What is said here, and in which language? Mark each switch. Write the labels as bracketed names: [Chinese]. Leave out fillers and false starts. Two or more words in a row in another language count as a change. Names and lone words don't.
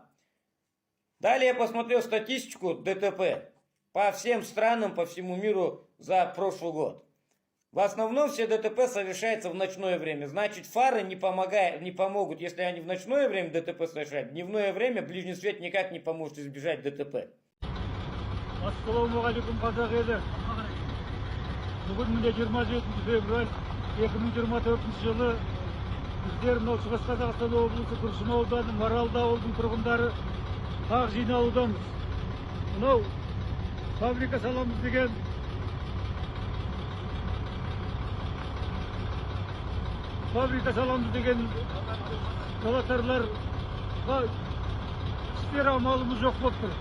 [Russian] Далее я посмотрел статистику ДТП по всем странам, по всему миру за прошлый год. В основном все ДТП совершается в ночное время. Значит, фары не помогут, если они в ночное время ДТП совершают. В дневное время ближний свет никак не поможет избежать ДТП. [Kazakh] Ассалаумағалейкум, қазақ елі. Бүгін міне 27 февраль 2024 жылы біздер мынау Шығыс Қазақстан облысы Күршім ауданы Маралды ауылдың тұрғындары тағы жиналудамыз. Мынау фабрика саламыз деген талатарларға істер амалымыз жоқ болып тұр.